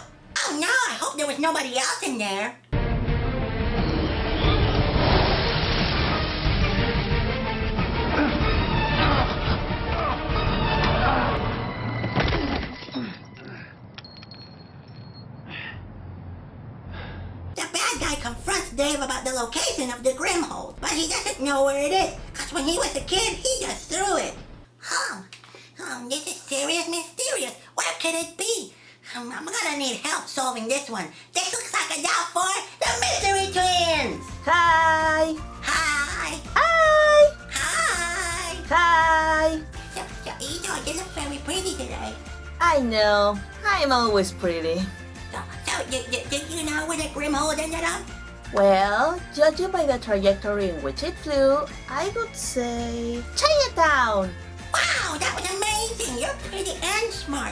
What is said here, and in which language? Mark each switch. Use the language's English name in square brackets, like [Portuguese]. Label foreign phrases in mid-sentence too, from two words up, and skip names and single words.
[English] Oh no, I hope there was nobody else in there. The bad guy confronts Dave about the location of the Grimhold, but he doesn't know where it is, because when he was a kid, he just threw it. This is serious mysterious. Where could it be? I'm gonna need help solving this one. This looks like a job for the Mystery Twins! Hi! Hi! Hi! Hi! Hi! So you look very pretty today. I know. I'm always pretty. So did you know where the Grimhold ended up? Well, judging by the trajectory in which it flew, I would say Chinatown! Wow, that was amazing! You're pretty and smart.